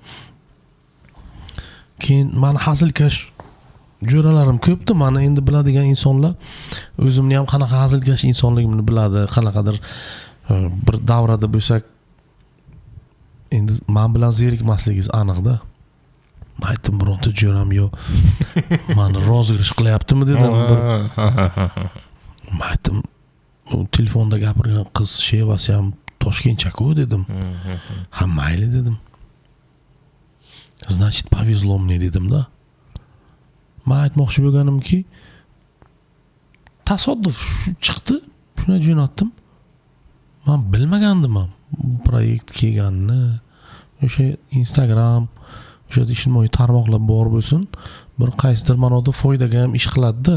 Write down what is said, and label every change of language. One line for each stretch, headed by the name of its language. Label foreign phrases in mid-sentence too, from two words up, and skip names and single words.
Uzbek: Keyin meni hazilkash jo'ralarim ko'pdi, meni endi biladigan insonlar o'zimni ham qanaqa hazilkash insonligimni biladi, qanaqadir bir davrada bo'lsak endi men bilan zerikmasligingiz aniqda. Men aytdim, bironta jo'ram yo'q. Meni rozgirish qilyaptimi dedim. Men aytdim, telefonda gapirgan qiz shevasi ham Toshkentcha-ku dedim. Ha, mayli dedim.
Russian: Значит, повезло мне dedim-da.
Uzbek: Men aytmoqchi bo'lganimki, tasodif chiqdi, shuni jo'natdim. Men bilmagandim ham bu proyekt kelganini. O'sha Instagram, o'sha ijtimoiy tarmoqlar bor bo'lsin, bir qaysidir ma'noda foydaga ham ish qiladi-da.